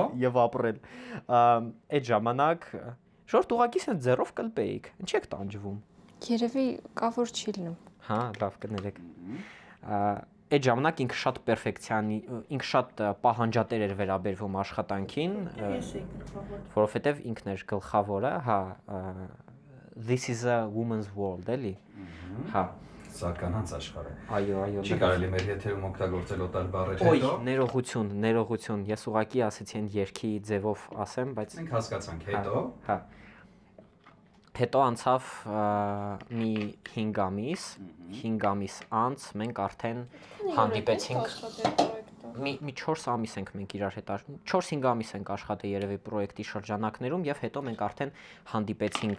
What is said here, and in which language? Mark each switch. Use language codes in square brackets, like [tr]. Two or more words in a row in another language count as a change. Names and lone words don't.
[hy] եւ ապրել։ Այդ ժամանակ շորտ ուղակի սենց ձեռով կլպեիք։ Ինչ եք տանջվում։ Երևի կա որ չի լինում։ Հա, լավ կներեք։ Այդ ժամանակ ինքը շատ պերֆեկցիանի, ինքը շատ պահանջատեր էր վերաբերվում աշխատանքին, որովհետեւ ինքն էր գլխավորը, հա, [en] this is a woman's world, [hy] էլի։ Հա։ Սա կանանց աշխարհ է։ Այո։ Չի կարելի մեր եթերում օգտագործել օտար բառեր Ոյ, հետո։ ներողություն։ Ես ուղղակի ասեցի այն երկի ձևով ասեմ, բայց մենք հասկացանք հետո։ Հա։ Հետո անցավ մի 5 ամիս անց մենք արդեն հանդիպեցինք մի 4 ամիս ենք մենք իրար հետ 4-5 ամիս ենք աշխատել երևի պրոյեկտի շրջանակներում եւ հետո մենք արդեն հանդիպեցինք